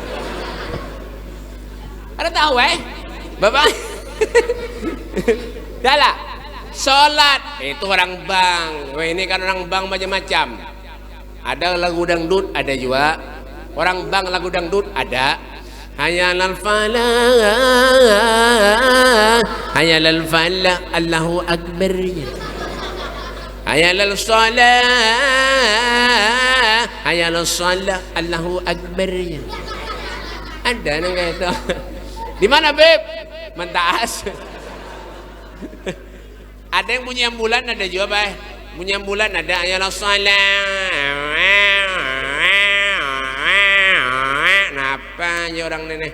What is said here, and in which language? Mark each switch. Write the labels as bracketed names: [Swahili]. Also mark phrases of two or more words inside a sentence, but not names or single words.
[Indonesian] Ada tahu Bapak? Dahlah, sholat itu orang bang. Wah, ini kan orang bang macam-macam. Ada lagu dangdut, ada juga. Orang bang lagu dangdut ada. [Arabic] حي على الفلاح، حي على الفلاح، الله أكبر. حي على الصلاح، حي على الصلاح، الله أكبر. [Indonesian] Ada nang kayak itu. Di mana Beb? Mentaas. Ada yang bunyi ambulan, ada juga Pak. Bunyi ambulan ada. [Arabic] حي على الصلاح. [Indonesian] Napa aja orang nenek?